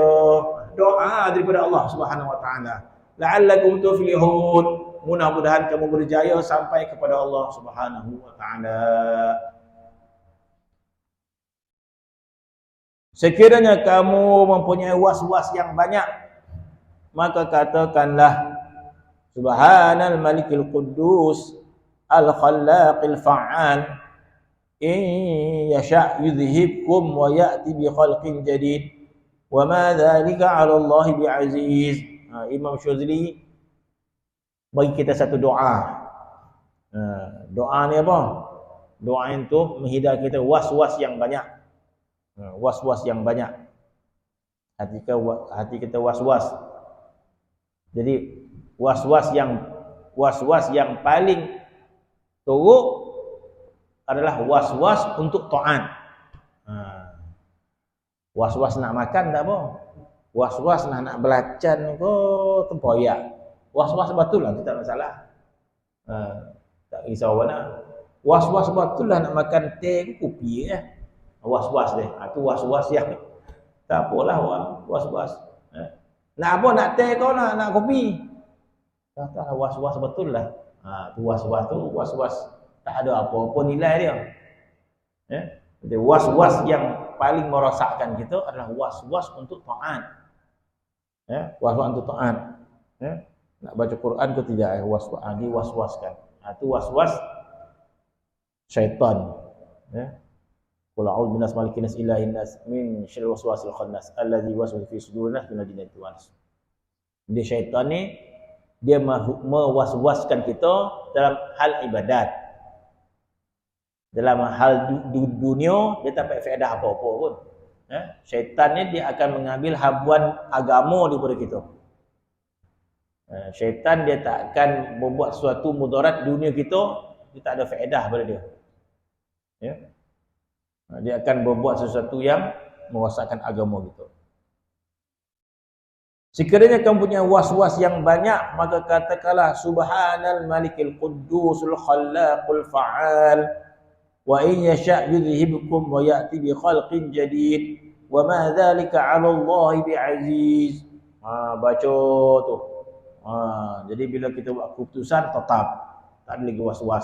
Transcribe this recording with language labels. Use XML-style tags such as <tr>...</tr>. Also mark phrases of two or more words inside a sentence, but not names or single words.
<ms>Doa daripada</ms> <ar>الله سبحانه وتعالى. لعلكم تفلحون,</ar> <ms>mudah-mudahan kamu berjaya sampai kepada</ms> <ar>الله سبحانه وتعالى.</ar> <ms>Sekiranya kamu mempunyai was-was yang banyak, maka katakanlah,</ms> <ar>سبحان الملك القدوس الخلاق الفعال إن يشأ يذهبكم ويأت بخلق جديد وما ذلك على الله بعزيز.</ar> <ms>Imam Syazili bagi kita satu doa. Doa ni apa? Doa itu menghindar kita was-was yang banyak. Was-was yang banyak. Hati kita was-was. Jadi was-was yang paling teruk adalah was-was untuk taat. Was-was nak makan tak apa. Was-was nak belacan ke tempoyak. Was-was betul lah, itu tak masalah. Tak risau mana. Was-was betul lah nak makan teh ke kopi ya. Was-was dia. Itu was-was yang tak apalah was-was. Nak apa, nak teh kau nak kopi. Tak was-was betul lah. Tu was-was tu was-was tak ada apa-apa nilai dia. Jadi was-was yang paling merosakkan kita adalah was-was untuk taat. Was-was untuk taat. Nak baca Quran ke tidak, was-was was-waskan. Itu was-was syaitan.</ms> <ar>قل أعوذ بالناس ملك الناس إله الناس من شر الوسواس الخناس الذي يوسوس في صدور الناس من الجنة والناس.</ar> <ms>Dia syaitan ni dia mewaswaskan kita dalam hal ibadat. Dalam hal dunia dia tak dapat faedah apa-apa pun. Syaitan ni dia akan mengambil habuan agama daripada kita. Syaitan dia tak akan membuat suatu mudarat dunia kita, dia tak ada faedah pada dia. Dia akan membuat sesuatu yang merosakkan agama kita. Sekiranya kamu punya was-was yang banyak, maka katakanlah</ms> <ar>سبحان الملك القدوس الخلاق الفعال وإن يشأ يذهبكم ويأت بخلق جديد وما ذلك على الله بعزيز.</ar> <ms>Baca tu. Jadi bila kita buat keputusan tetap tak ada lagi was-was.</ms>